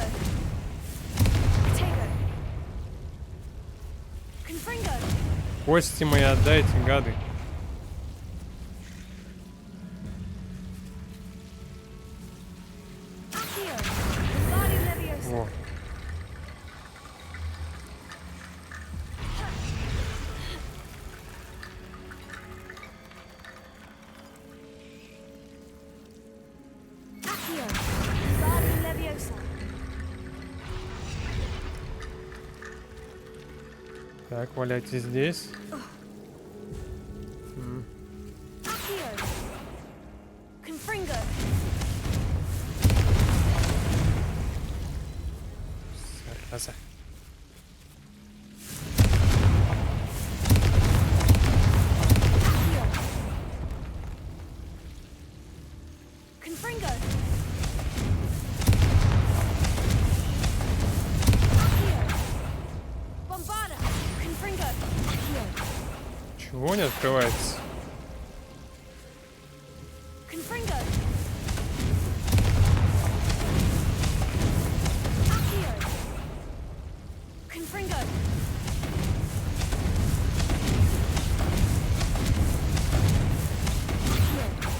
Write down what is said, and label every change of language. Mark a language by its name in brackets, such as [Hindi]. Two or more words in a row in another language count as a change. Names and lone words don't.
[Latin] Potato! Confringo! [Russian] Кости мои отдайте, гады. [Latin] Accio! Guardian Leviosa! [Russian] Во. [Latin] Accio! Guardian Leviosa! [Russian] Так, валяйте здесь. [Latin] Accio! Confringo! [Russian] Зараза. [Latin] Accio! Confringo! Accio! Bombarda! Confringo! Accio! [Russian] Чего не открывается? [Latin] Confringo! Accio! Confringo! Accio!